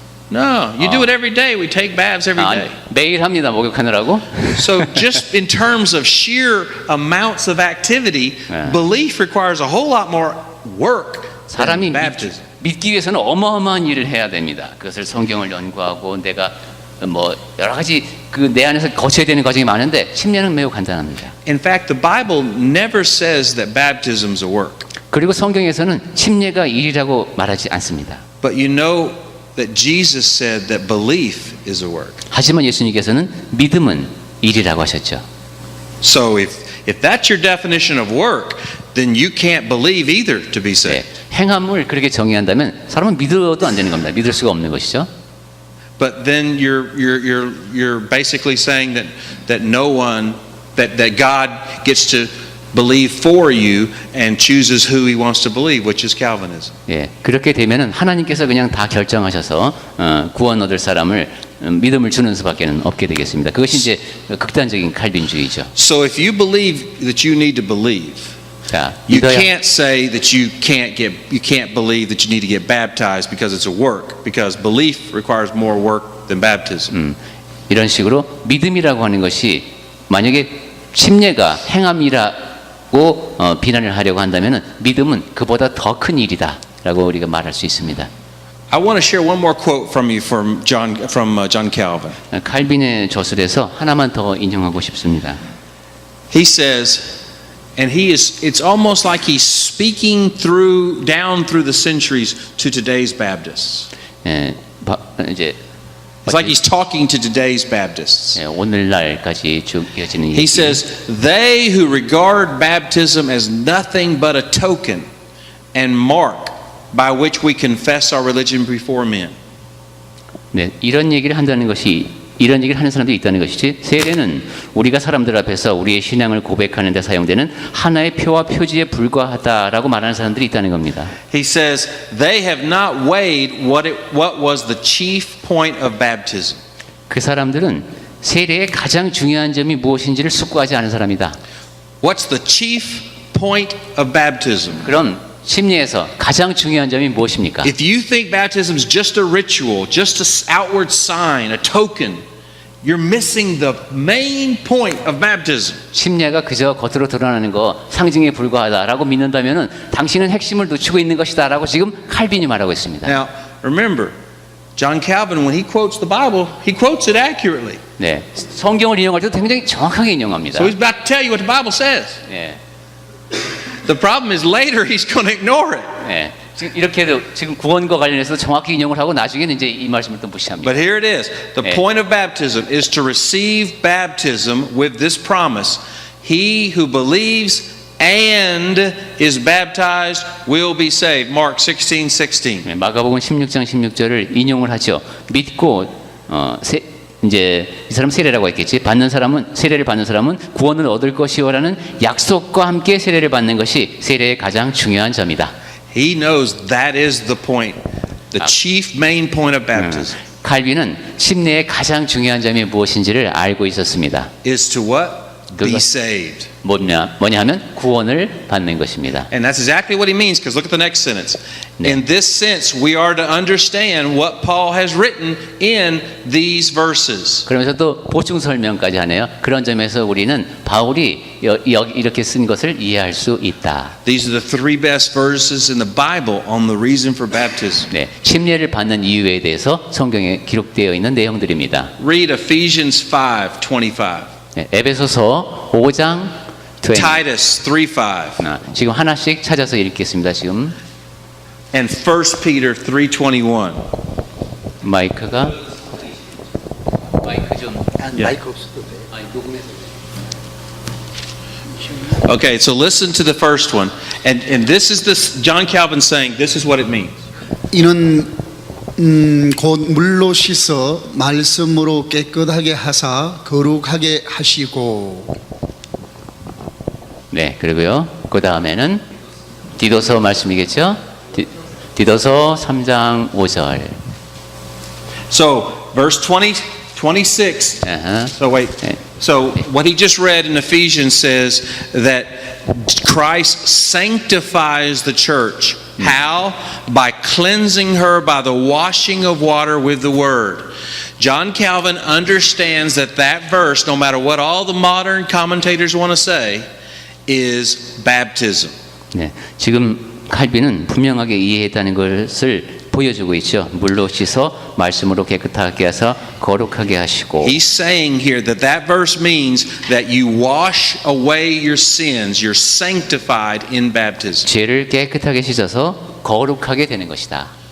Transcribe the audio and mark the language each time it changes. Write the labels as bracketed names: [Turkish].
[English] No, you do it every day. We take baths every day. [Korean] 매일 합니다. 목욕하느라고. [English] So just in terms of sheer amounts of activity, belief requires a whole lot more work than [Korean] 사람이 [English] baptism. [Korean] 믿기 위해서는 어마어마한 일을 해야 됩니다. 그것을 성경을 연구하고 내가 뭐 여러 가지 그 내 안에서 거쳐야 되는 과정이 많은데 침례는 매우 간단합니다. [English] In fact, the Bible never says that baptism is a work. [Korean] 그리고 성경에서는 침례가 일이라고 말하지 않습니다. [English] But you know that Jesus said that belief is a work. [Korean] 하지만 예수님께서는 믿음은 일이라고 하셨죠. [English] So if that's your definition of work, then you can't believe either to be saved. [Korean] 네, 행함을 그렇게 정의한다면 사람은 믿어도 안 되는 겁니다. 믿을 수가 없는 것이죠. [English] But then you're basically saying that no one that God gets to believe for you and chooses who he wants to believe, which is Calvinism. [Korean] 예, 그렇게 되면은 하나님께서 그냥 다 결정하셔서 구원 얻을 사람을 믿음을 주는 수밖에는 없게 되겠습니다. 그것이 이제 극단적인 칼빈주의죠. [English] So if you believe that you need to believe, [Korean] 자, [English] you can't say that you can't believe that you need to get baptized because it's a work, because belief requires more work than baptism. [Korean] 이런 식으로 믿음이라고 하는 것이 만약에 침례가 행함이라고 비난을 하려고 한다면은 믿음은 그보다 더 큰 일이다라고 우리가 말할 수 있습니다. [English] I want to share one more quote from you from John Calvin. [Korean] 칼빈의 저술에서 하나만 더 인용하고 싶습니다. [English] He says, and it's almost like he's speaking down through the centuries to today's Baptists. [Korean] 예, 이제 [English] It's like he's talking to today's Baptists. [Korean] 예, 오늘날까지 쭉 이어지는 [English] He [Korean] 얘기. [English] says, they who regard baptism as nothing but a token and mark by which we confess our religion before men. [Korean] 네, 이런 얘기를 하는 사람들이 있다는 것이지 세례는 우리가 사람들 앞에서 우리의 신앙을 고백하는 데 사용되는 하나의 표와 표지에 불과하다라고 말하는 사람들이 있다는 겁니다. [English] He says they have not weighed what was the chief point of baptism. [Korean] 그 사람들은 세례의 가장 중요한 점이 무엇인지를 숙고하지 않은 사람이다. [English] What's the chief point of baptism? [Korean] 그럼 침례에서 가장 중요한 점이 무엇입니까? [English] If you think baptism is just a ritual, just an outward sign, a token, you're missing the main point of baptism. [Korean] 침례가 그저 겉으로 드러나는 거 상징에 불과하다라고 믿는다면은 당신은 핵심을 놓치고 있는 것이다라고 지금 칼빈이 말하고 있습니다. [English] Now, remember, John Calvin, when he quotes the Bible, he quotes it accurately. [Korean] 네, 성경을 인용할 때도 굉장히 정확하게 인용합니다. [English] So he's about to tell you what the Bible says. [Korean] 네, [English] The problem is later he's going to ignore it. [Korean] 네. 지금 이렇게도 지금 구원과 관련해서 정확히 인용을 하고 나중에는 이제 이 말씀을 또 무시합니다. [English] But here it is. The [Korean] 네. [English] point of baptism is to receive baptism with this promise. He who believes and is baptized will be saved. Mark 16:16. [Korean] 네, 마가복음 16장 16절을 인용을 하죠. 믿고 이제 이 사람 세례라고 했겠지. 세례를 받는 사람은 구원을 얻을 것이요라는 약속과 함께 세례를 받는 것이 세례의 가장 중요한 점이다. [English] He knows that is the point, the chief main point of baptism. [Korean] 칼빈은 침례의 가장 중요한 점이 무엇인지를 알고 있었습니다. [English] Is to what? Be [Korean] 그것- [English] saved. [Korean] 뭐냐 하면 구원을 받는 것입니다. [English] And that's exactly what he means, because look at the next sentence. [Korean] 네. [English] In this sense, we are to understand what Paul has written in these verses. [Korean] 그러면서 또 보충 설명까지 하네요. 그런 점에서 우리는 바울이 이렇게 쓴 것을 이해할 수 있다. [English] These are the three best verses in the Bible on the reason for baptism. [Korean] 네, 침례를 받는 이유에 대해서 성경에 기록되어 있는 내용들입니다. [English] Read Ephesians 5:25, [Korean] 네, 에베소서 5장 20. [English] Titus 3:5, [Korean] 지금 하나씩 찾아서 읽겠습니다. 지금 [English] and 1 Peter 3:21. [Korean] 마이크 좀 마이크 없어도 돼. 녹음해서. [English] Okay, so listen to the first one. And this is this John Calvin saying, this is what it means. [Korean] 이는 곧 물로 씻어 말씀으로 깨끗하게 하사 거룩하게 하시고. 네, 그리고요. 그 다음에는 디도서 말씀이겠죠? 디도서 3장 5절. [English] So, verse 26. Uh-huh. So wait. Okay. So what he just read in Ephesians says that Christ sanctifies the church. How? By cleansing her by the washing of water with the word. John Calvin understands that that verse, no matter what all the modern commentators want to say, is baptism. [Korean] 네, 지금 칼빈은 분명하게 이해했다는 것을 보여주고 있죠. 물로 씻어 말씀으로 깨끗하게 하사 거룩하게 하시고. [English] He's saying here that that verse means that you wash away your sins. You're sanctified in baptism. [Korean] 죄를 깨끗하게 씻어서 거룩하게 되는 것이다.